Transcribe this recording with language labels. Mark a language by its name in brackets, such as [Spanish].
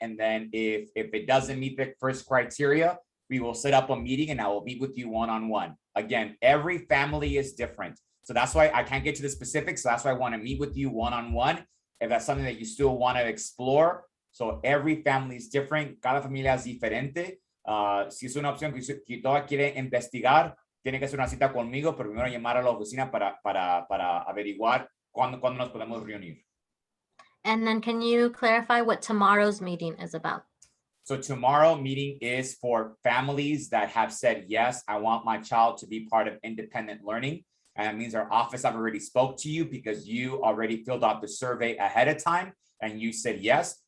[English] And then if it doesn't meet the first criteria, we will set up a meeting and I will meet with you one-on-one. Again, every family is different. So that's why I can't get to the specifics. So that's why I want to meet with you one-on-one. If that's something that you still want to explore. So every family is different. [Spanish] Cada familia es diferente. Si es una opción que toda quiere investigar, tiene que hacer una cita conmigo, pero primero llamar a la oficina para averiguar cuándo nos podemos reunir. [English] And then can you clarify what tomorrow's meeting is about? So tomorrow meeting is for families that have said, yes, I want my child to be part of independent learning. And that means our office have already spoke to you because you already filled out the survey ahead of time and you said yes.